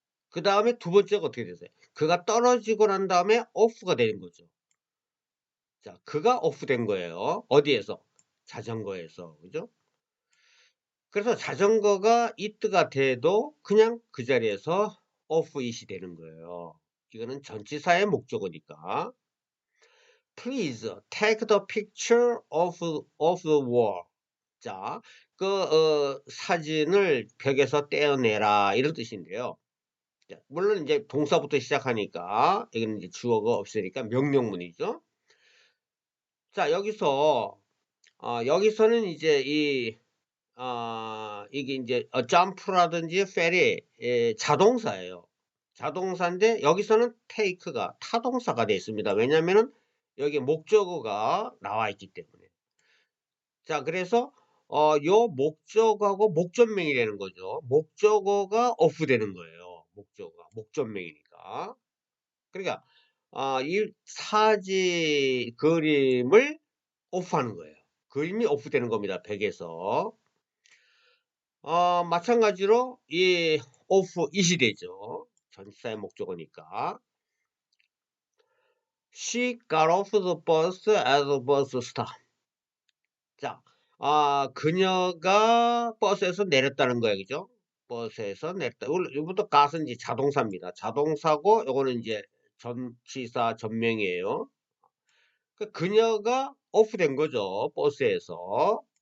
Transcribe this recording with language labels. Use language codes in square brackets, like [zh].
[ko] 그 다음에 두 번째가 어떻게 되세요? 그가 떨어지고 난 다음에 off가 되는 거죠. 자, 그가 오프된 거예요. 어디에서? 자전거에서. 그죠? 그래서 자전거가 it가 돼도 그냥 그 자리에서 [en] off it [ko] 이 되는 거예요. 이거는 전치사의 목적어니까. [en] Please take the picture of the wall. [ko] 자, 사진을 벽에서 떼어내라. 이런 뜻인데요. 자, 물론 이제 동사부터 시작하니까, 여기는 이제 주어가 없으니까 명령문이죠. 자, 여기서는 이제 이게 이제 점프라든지 fell이 자동사예요. 자동사인데 여기서는 take가 타동사가 되어 있습니다. 왜냐면은 여기 목적어가 나와 있기 때문에. 자, 그래서 요 목적어하고 목전명이 되는 거죠. 목적어가 off 되는 거예요. 목적어가 목전명이니까. 그러니까 이 그림을 오프하는 거예요. 그림이 오프되는 겁니다. 벽에서. 마찬가지로 이 [en] off it [ko] 이 되죠. 전치사의 목적어니까. [en] She got off the bus at the bus stop. [ko] 자, 그녀가 버스에서 내렸다는 거예요. 그죠? 버스에서 내렸다. 이것부터 got은 이제 자동사입니다. 자동사고 요거는 이제 전치사 전명이에요. 그녀가 오프된 거죠. 버스에서.